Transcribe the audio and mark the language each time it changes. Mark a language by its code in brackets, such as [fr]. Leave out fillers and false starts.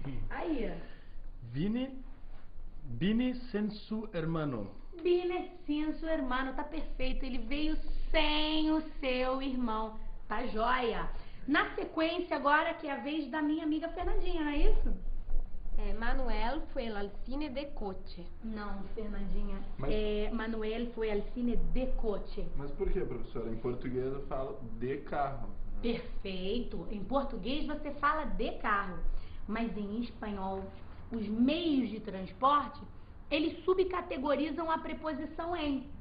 [pt] Aí. [es] Vine sem su hermano. Vine sem su hermano. [pt] Tá perfeito. Ele veio sem o seu irmão. Tá joia. Na sequência agora, que é a vez da minha amiga Fernandinha, não é isso? [es] Manuel fue al cine de coche. [pt] Não, Fernandinha. Mas- Manuel foi ao cine de coche. Mas por que, professora? Em português eu falo de carro. Perfeito. Em português você fala de carro, mas em espanhol, os meios de transporte, eles subcategorizam a preposição em.